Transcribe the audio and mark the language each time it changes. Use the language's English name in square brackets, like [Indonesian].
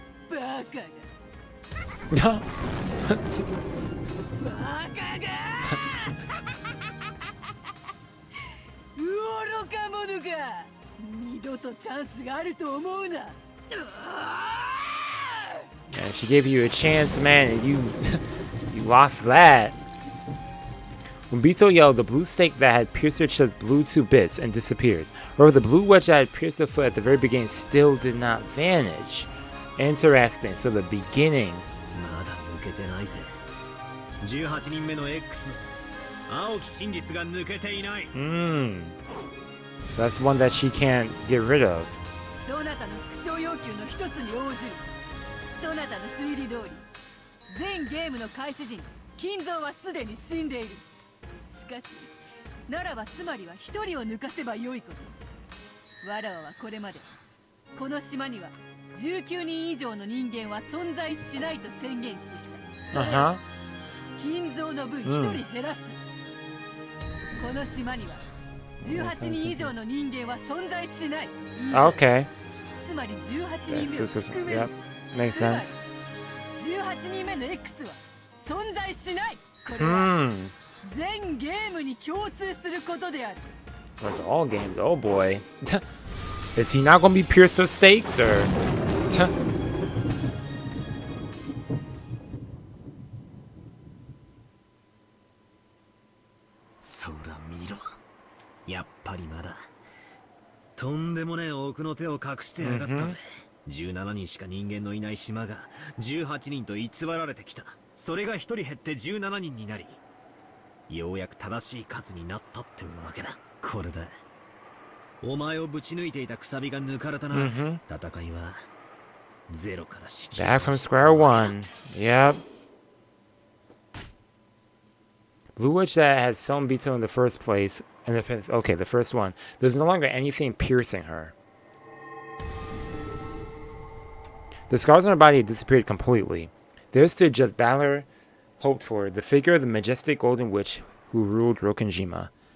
[Japanese] バカが。 [English] No. [Japanese] バカが。愚か者が。二度とチャンスがあると思うな。 [English] And she gave you a chance, man, and you lost that. When Bito yelled, the blue stake that had pierced her chest blew to bits and disappeared. However, the blue wedge that had pierced her foot at the very beginning still did not vanish. Interesting. So the beginning. [Japanese] まだ抜けてないぜ。 18人目の X の青き真実が抜けていない。 [English] That's one that she can't get rid of. [Japanese] そなたの副賞要求の一つに応じる。そなたの推理通り、全ゲームの開始時に金蔵はすでに死んでいる。しかし、ならばつまりは一人を抜かせばよいこと。わらわはこれまでこの島には19人以上の人間は存在しないと宣言してきた。それを金蔵の分一人減らす。この島には18人以上の人間は存在しない。 [English] Okay. [Japanese] つまり18人目を含める。 [English] Makes sense. [Japanese] 18人目の X は存在しない。これは全ゲームに共通することである。 [English] That's all games. Oh boy. Is he not gonna be pierced with stakes or? [Japanese] そら見ろ。やっぱりまだ。とんでもねえ奥の手を隠してやがったぜ。17人しか人間のいない島が18人と偽られてきた。それが1人減って17人になり、ようやく正しい数になったってわけだ。これだ。お前をぶち抜いていたくさびが抜かれたな。戦いはゼロから仕切る。 [English] Back from square one. Yep. Blue witch that had sewn Bito in the first place. Okay, the first one. There's no longer anything piercing her. The scars on her body had disappeared completely. There stood just Battler hoped for, the figure of the majestic golden witch who ruled Rokkenjima.